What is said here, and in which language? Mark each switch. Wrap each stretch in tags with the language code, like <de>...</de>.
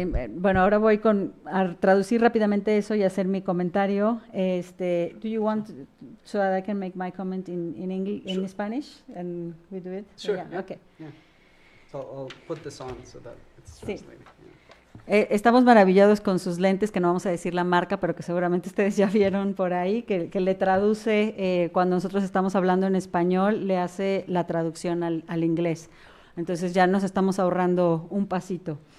<es>Bueno, ahora voy a traducir rápidamente eso y hacer mi comentario.</es> <en>Do you want so that I can make my comment in English, Sure. in Spanish, and we do it? Sure. Yeah, okay. Yeah. So I'll put this on so that it's</en> <es>Sí.</es> <en>translated. Yeah.</en> <es>Estamos maravillados con sus lentes, que no vamos a decir la marca, pero que seguramente ustedes ya vieron por ahí, que le traduce, cuando nosotros estamos hablando en español, le hace la traducción al inglés. Entonces ya nos estamos ahorrando un pasito.</es>